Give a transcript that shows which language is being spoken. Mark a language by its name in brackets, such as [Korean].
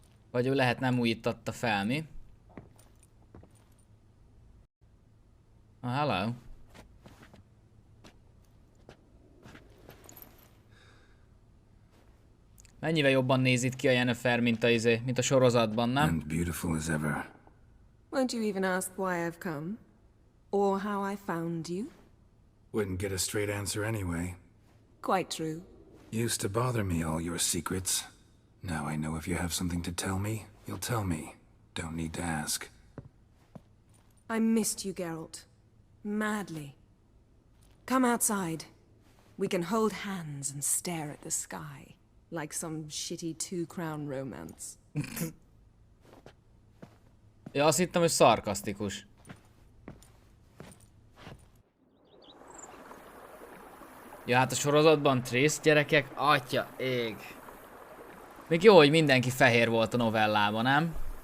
[Hungarian] Vagy ő lehet nem újítatta fel, mi? [English] Oh, hello. [Hungarian] Mennyivel jobban néz itt ki a Yennefer, mint a sorozatban, nem? [English] And beautiful as ever. Won't you even ask why I've come? Or how I found you? Wouldn't get a straight answer anyway. Quite true. Used to bother me, all your secrets. Now I know if you have something to tell me, you'll tell me. Don't need to ask. I missed you, Geralt. Madly. Come outside. We can hold hands and stare at the sky. Like some shitty two-crown romance. [Hungarian] Ja, azt hittem, hogy szarkasztikus. Ja, hát a sorozatban Triss, gyerekek, atya ég. Még jó, hogy mindenki fehér volt a novellában, nem?